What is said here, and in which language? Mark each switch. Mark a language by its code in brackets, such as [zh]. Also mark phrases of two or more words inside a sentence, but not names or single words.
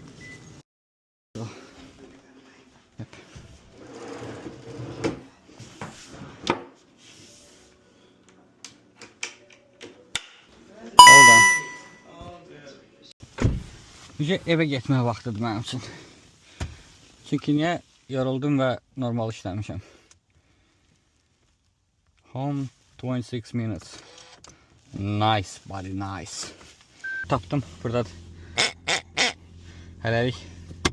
[az] Oldu. Evə getməyə vaxtıdır mənim üçün. Çünki niyə? Yoruldum və normal işləmişəm. [en] Home 26 minutes. Nice, buddy, nice. [az] Tapdım, buradadır. Hələlik